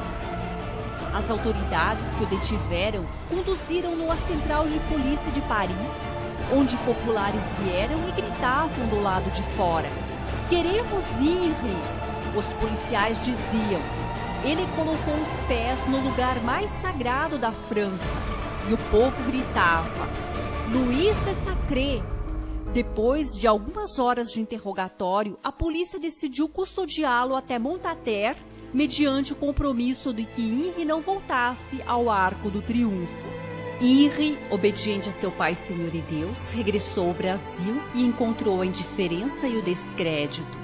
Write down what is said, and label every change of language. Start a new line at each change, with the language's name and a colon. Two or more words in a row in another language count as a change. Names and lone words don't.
Portuguese: As autoridades que o detiveram conduziram-no à central de polícia de Paris, onde populares vieram e gritavam do lado de fora: "Queremos Henri!" Os policiais diziam: "Ele colocou os pés no lugar mais sagrado da França." E o povo gritava:
French: "Louis c'est sacré!"
Portuguese: Depois de algumas horas de interrogatório, a polícia decidiu custodiá-lo até Montmartre, mediante o compromisso de que Henri não voltasse ao Arco do Triunfo. Henri, obediente a seu Pai, Senhor e Deus, regressou ao Brasil e encontrou a indiferença e o descrédito.